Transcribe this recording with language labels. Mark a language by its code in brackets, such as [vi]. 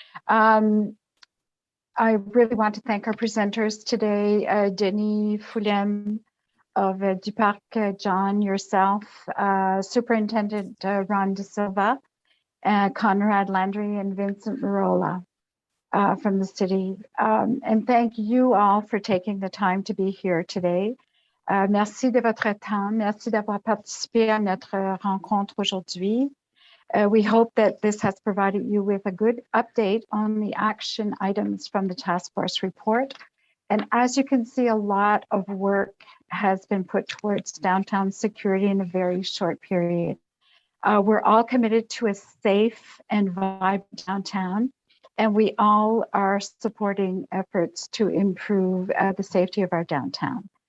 [en] I really want to thank our presenters today, Denis Foulem of Du Parc, John, yourself, Superintendent Ron De Silva, Conrad Landry, and Vincent Marola from the city. And thank you all for taking the time to be here today. [fr] Merci de votre temps. Merci d'avoir participé à notre rencontre aujourd'hui. [en] We hope that this has provided you with a good update on the action items from the task force report. And as you can see, a lot of work has been put towards downtown security in a very short period. We're all committed to a safe and vibrant downtown, and we all are supporting efforts to improve the safety of our downtown.